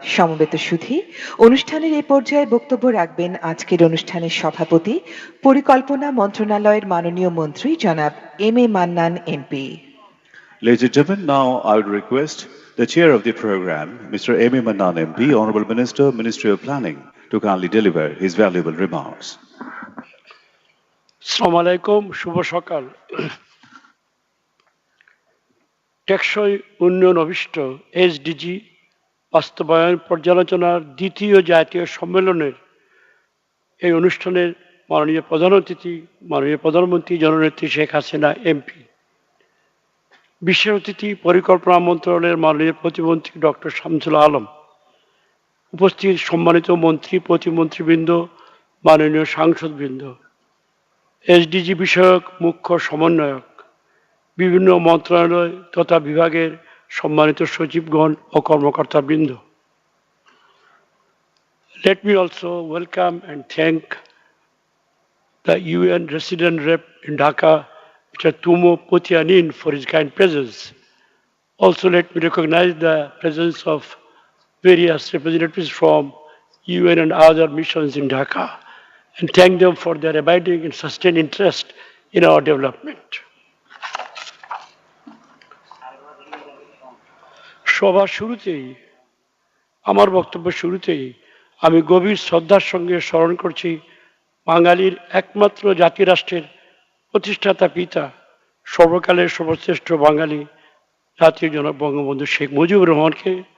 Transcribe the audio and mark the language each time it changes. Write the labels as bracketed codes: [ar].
[bn] সমবেত সুধী, অনুষ্ঠানের এই পর্যায়ে বক্তব্য রাখবেন আজকের অনুষ্ঠানের সভাপতি, পরিকল্পনা মন্ত্রণালয়ের মাননীয় মন্ত্রী জনাব M A. Mannan MP. [en] Ladies and gentlemen, now I would request the chair of the program, Mr. M.A. Mannan MP, Honorable Minister, Ministry of Planning, to kindly deliver his valuable remarks. [bn] আসসালামু আলাইকুম, শুভ সকাল। টেকসই উন্নয়ন অভিষ্ট এসডিজি বাস্তবায়ন পর্যালোচনার দ্বিতীয় জাতীয় সম্মেলনের এই অনুষ্ঠানের মাননীয় প্রধান অতিথি, মাননীয় প্রধানমন্ত্রী জননেত্রী শেখ হাসিনা এমপি, বিশেষ অতিথি পরিকল্পনা মন্ত্রণালয়ের মাননীয় প্রতিমন্ত্রী ডক্টর শামসুল আলম, উপস্থিত সম্মানিত মন্ত্রী প্রতিমন্ত্রীবৃন্দ, মাননীয় সাংসদবৃন্দ, এসডিজি বিষয়ক মুখ্য সমন্বয়ক, বিভিন্ন মন্ত্রণালয় তথা বিভাগের সম্মানিত সচিবগণ ও কর্মকর্তাবৃন্দ। [en] Let me also welcome and thank the UN resident rep in Dhaka, Mr. Tumo Potianin, for his kind presence. Also let me recognize the presence of various representatives from UN and other missions in Dhaka and thank them for their abiding and sustained interest in our development. [bn] সভার শুরুতেই, আমার বক্তব্য শুরুতেই আমি গভীর শ্রদ্ধার সঙ্গে স্মরণ করছি বাঙালির একমাত্র জাতি রাষ্ট্রের প্রতিষ্ঠাতা পিতা, সর্বকালের সর্বশ্রেষ্ঠ বাঙালি জাতীয় জনক বঙ্গবন্ধু শেখ মুজিবুর রহমানকে।